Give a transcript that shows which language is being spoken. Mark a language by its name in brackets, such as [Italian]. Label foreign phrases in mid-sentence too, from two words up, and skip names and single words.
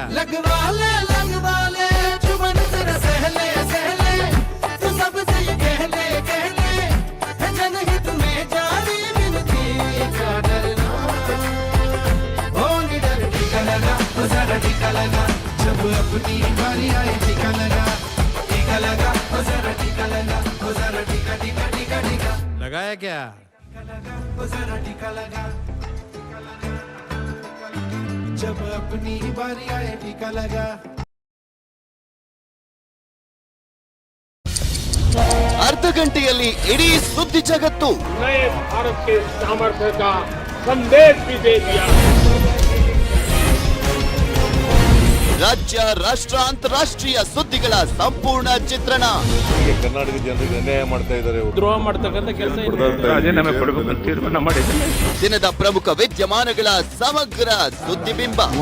[Hindi] लगवा ले जुबान तेरा सहले सहले, तू सबसे ये कह ले जनहित में जारी मिलती क्या डरना, ओ निडर टीका लगा वो जरा टीका लगा, जब अपनी बारी आए टीका लगा, टीका लगा वो जरा टीका लगा, वो जरा टीका टीका टीका टीका लगाया क्या? टीका लगा वो जरा टीका लगा, जब अपनी बारी आए टीका लगा. [Kannada] ಅರ್ಧ ಗಂಟೆಯಲ್ಲಿ ಇಡೀ ಸುದ್ದಿ ಜಗತ್ತು [Hindi] नए भारत के सामर्थ्य का संदेश भी दे दिया. [Kannada] ರಾಜ್ಯ ರಾಷ್ಟ್ರ ಅಂತಾರಾಷ್ಟ್ರೀಯ ಸುದ್ದಿಗಳ ಸಂಪೂರ್ಣ ಚಿತ್ರಣ. ಕರ್ನಾಟಕ ಜನರಿಗೆ ಅನ್ಯಾಯ ಮಾಡ್ತಾ ಇದ್ದಾರೆ, ದ್ರೋಹ ಮಾಡ್ತಕ್ಕಂಥ ಕೆಲಸ ದಿನದ ಪ್ರಮುಖ ವಿದ್ಯಮಾನಗಳ ಸಮಗ್ರ ಸುದ್ದಿಬಿಂಬ.